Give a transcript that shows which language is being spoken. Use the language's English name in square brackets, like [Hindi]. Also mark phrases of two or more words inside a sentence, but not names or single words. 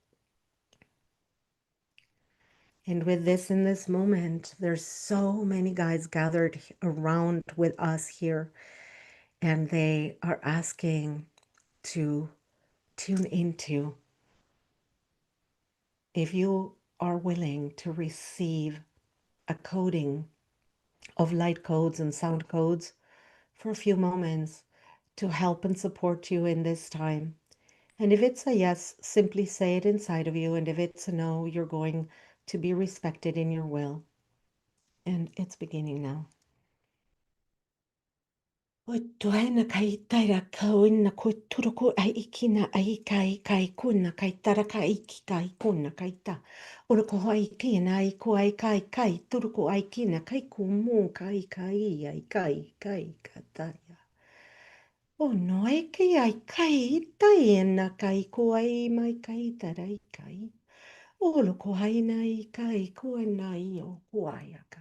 [English] And with this in this moment, there's so many guys gathered around with us here, and they are asking to tune into if you are willing to receive a coding of light codes and sound codes for a few moments to help and support you in this time. And if it's a yes, simply say it inside of you. And if it's a no, you're going to be respected in your will. And it's beginning now. O tuaina kai taira kauina ko turuku ai ikina ai kai kuna kai tara kai iki kai kuna kai ta. Ora ko ai kina ai ko ai kai turuku ai kina kai kumu kai ai kataya. O no ai kai taina kai ko ai mai kai tara ai kai. Olo ko hai nai kai ko nai o kuaiaka.